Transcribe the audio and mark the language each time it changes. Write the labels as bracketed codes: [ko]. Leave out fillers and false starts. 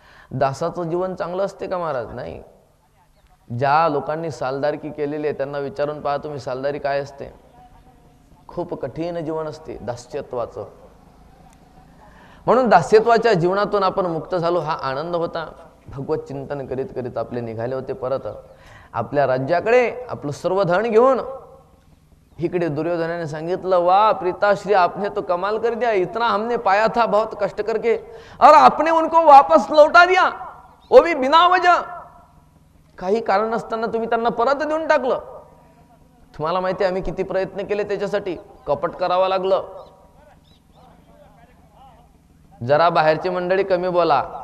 [mr] दासाचं जीवन चांगलं असते का महाराज? नाही. ज्या लोकांनी सालदारकी केलेली आहे त्यांना विचारून पहा तुम्ही, सालदारी काय असते. खूप कठीण जीवन असते दास्यत्वाचं. म्हणून दास्यत्वाच्या जीवनातून आपण मुक्त झालो हा आनंद होता. भगवत चिंतन करीत करीत आपले निघाले होते परत आपल्या राज्याकडे आपलं सर्व धन घेऊन. इकडे दुर्योधनाने सांगितलं, [hi] वा प्रीताश्री आपने तो कमाल कर दिया, इतना हमने पाया था बहुत कष्ट करके और आपने उनको वापस लौटा दिया, वो भी बिना वजह. [mr] काही कारण नसताना तुम्ही त्यांना परत देऊन टाकलं. तुम्हाला माहिती आहे आम्ही किती प्रयत्न केले त्याच्यासाठी, कपट करावं लागलं. जरा बाहेरची मंडळी कमी बोला.